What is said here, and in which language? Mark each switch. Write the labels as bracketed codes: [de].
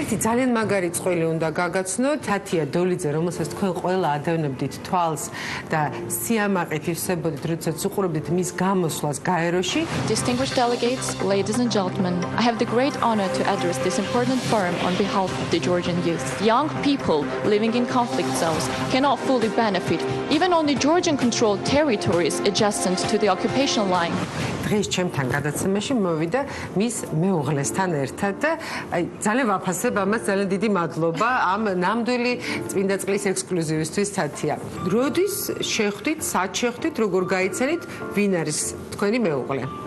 [ka] ძალიან მაგარი წყვილი უნდა გაგაცნოთ თათია დოლიძე, რომელსაც თქვენ ყველა ადევნებდით თვალს და სიამაყით ივსებოდით, როდესაც უყურებდით მის გამოსვლას გაეროში. [en] Distinguished delegates, ladies and gentlemen, I have the great honor to address this important forum on behalf of the Georgian youth. Young people living in conflict zones cannot fully benefit even on the Georgian-controlled territories adjacent to the occupation line. [ka] დღეს ჩემთან გადაცემაში მოვიდა მის მეუღლესთან ერთად და ძალიან ვაფასებ ამას, ძალიან დიდი მადლობა ამ ნამდვილი წმინდა წყლის ექსკლუზივისთვის თათია. როდის შეხვდით, სად შეხვდით, როგორ გაიცანით, ვინ არის თქვენი მეუღლე?